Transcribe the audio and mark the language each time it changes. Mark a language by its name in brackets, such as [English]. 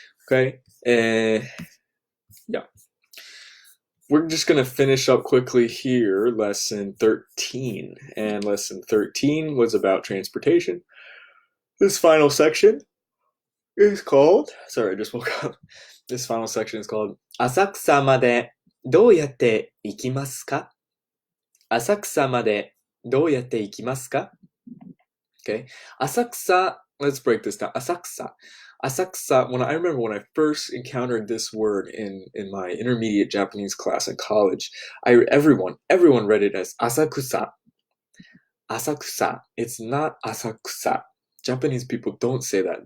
[English] Okay, yeah. We're just going to finish up quickly here, lesson 13. And lesson 13 was about transportation. This final section is called... Sorry, I just woke up. This final section is called [Japanese] 浅草までどうやって行きますか? 浅草までどうやって行きますか? [English] Okay, 浅草, let's break this down. [Japanese] 浅草. [English] Asakusa, I remember when I first encountered this word in my intermediate Japanese class in college, everyone read it as Asakusa. Asakusa. It's not Asakusa. Japanese people don't say that.